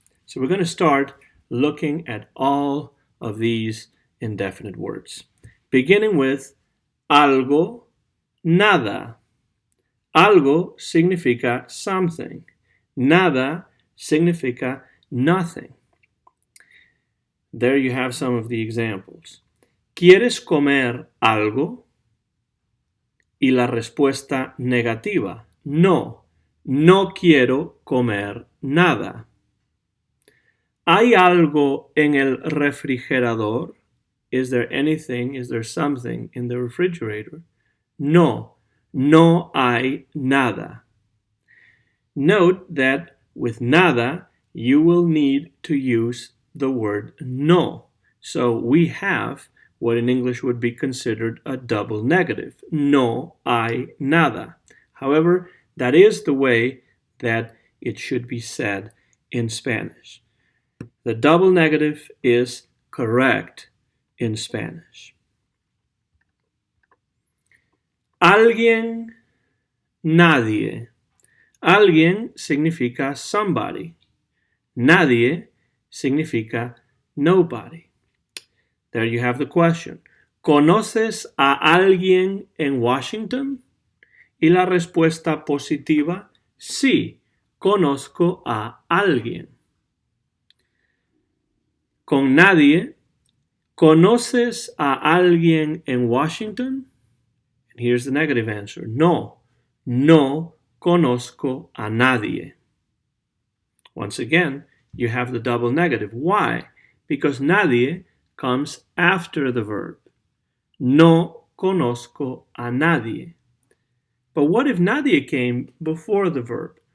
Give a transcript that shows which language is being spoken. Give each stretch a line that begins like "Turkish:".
English: So we're going to start looking at all of these indefinite words, beginning with algo, nada.
Spanish: Algo significa something. Nada significa nothing.
English: There you have some of the examples.
Spanish: ¿Quieres comer algo? Y la respuesta negativa, no, no quiero comer nada. ¿Hay algo en el refrigerador?
English: Is there anything, is there something in the refrigerator?
Spanish: No, no hay nada.
English: Note that with nada, you will need to use the word no. So we have what in English would be considered a double negative.
Spanish: No hay nada.
English: However, that is the way that it should be said in Spanish. The double negative is correct in Spanish.
Spanish: Alguien, nadie. Alguien significa somebody. Nadie significa nobody.
English: There you have the question.
Spanish: ¿Conoces a alguien en Washington? Y la respuesta positiva, sí, conozco a alguien. Con nadie, ¿conoces a alguien en Washington?
English: And here's the negative answer.
Spanish: No, no conozco a nadie.
English: Once again, you have the double negative. Why? Because nadie comes after the verb.
Spanish: No conozco a nadie.
English: But what if nadie came before the verb?